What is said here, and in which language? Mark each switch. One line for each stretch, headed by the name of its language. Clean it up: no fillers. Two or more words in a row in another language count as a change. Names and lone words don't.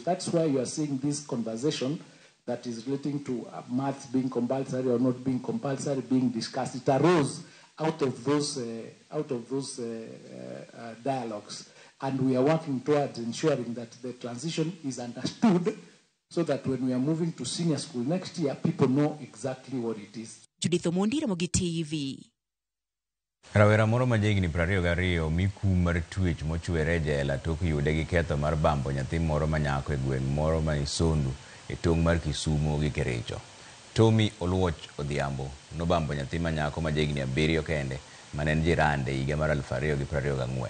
English: That's why you are seeing this conversation that is relating to maths being compulsory or not being compulsory being discussed. It arose out of those dialogues. And we are working towards ensuring that the transition is understood so that when we are moving to senior school next year, people know exactly what it is.
Luo (Kenya and Tanzania): Judith Omondi, Ramogi TV. Rawera moro ma jahigni 22 mikum mar twech mochwere jela tok yude gi ketho mar bambo nyathi moro manyako e gweng' moro ma Isondu e tong' mar Kisumu gi Kericho. Tommy Oluoch Odhiambo nobambo nyathi manyako ma jahigni 7 kende mane en jirande higa mar 2024.